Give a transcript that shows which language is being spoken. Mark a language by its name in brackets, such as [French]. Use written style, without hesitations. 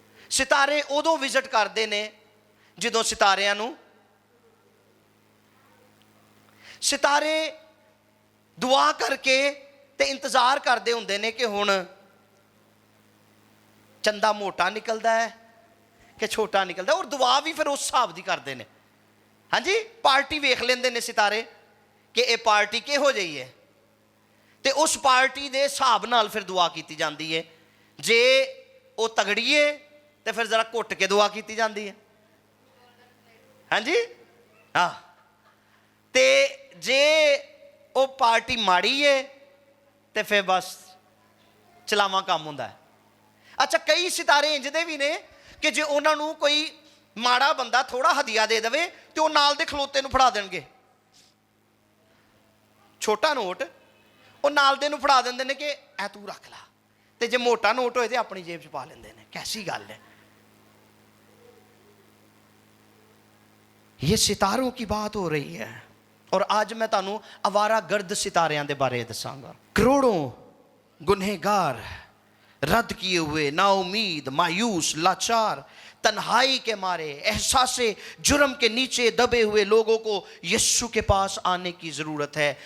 [Punjabi] ستارے ادو وزٹ کرتے نے جدو ستاریاں نو، ستارے دعا کر کے تے انتظار کرتے ہوندے نے کہ ہن چندہ موٹا نکلدا ہے کہ چھوٹا نکلدا ہے، اور دعا بھی پھر اس حساب دی کرتے ہیں. ہاں جی، پارٹی ویکھ لیندے نے ستارے کہ اے پارٹی کہو جئی ہے تے اس پارٹی دے حساب نال پھر دعا کیتی جاندی ہے. جے او تگڑی ہے تے پھر ذرا کٹ کے دعا کیتی جاندی ہے. ہاں جی، ہاں، تے جے او پارٹی ماڑی ہے تے پھر بس چلاواں کام ہوندا ہے. اچھا، کئی ستارے انج دے بھی نے کہ جے انہاں نو کوئی ماڑا بندہ تھوڑا ہدیہ دے دے تے وہ نال دے کھلوتے نو پھڑا دین گے. چھوٹا نوٹ وہ نال دے نو پھڑا دیندے نے کہ اے تو رکھ لا، تے جے موٹا نوٹ ہوئے تے اپنی جیب چ پا لیندے نے. [Urdu] کیسی گل ہے؟ یہ ستاروں کی بات ہو رہی ہے. [Punjabi] اور آج میں تانوں آوارہ گرد ستاریاں دے بارے دساں گا. [Urdu] کروڑوں گنہگار، رد کیے ہوئے، نا امید، مایوس، لاچار، تنہائی کے مارے، احساس جرم کے نیچے دبے ہوئے لوگوں کو یسوع کے پاس آنے کی ضرورت ہے.